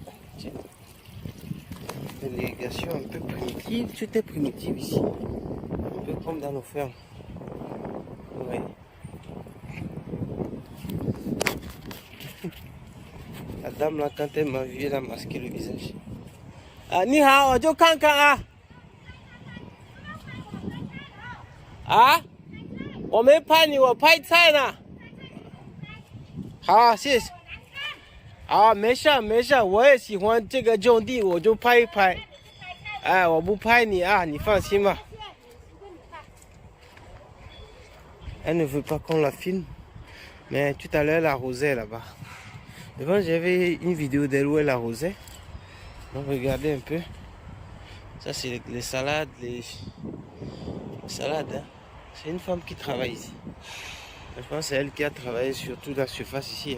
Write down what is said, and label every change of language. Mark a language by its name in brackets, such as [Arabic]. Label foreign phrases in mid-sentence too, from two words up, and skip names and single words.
[French] L'irrigation un peu primitive, tout est primitif ici. Un peu comme dans nos fermes. Vous voyez. La dame là, quand elle m'a vu, elle a masqué le visage. [Chinese] Ah, 你好，走看看我没拍你，我拍菜呢。好，谢谢。没事，我也喜欢这个种地，我就拍一拍。哎，我不拍你啊，你放心吧。 [French] Elle ne veut pas qu'on la filme, mais tout à l'heure elle arrosait là-bas. Devant j'avais une vidéo d'elle où elle arrosait. Donc regardez un peu. Ça c'est les salades, les salades. C'est une femme qui travaille ici. Je pense que c'est elle qui a travaillé sur toute la surface ici.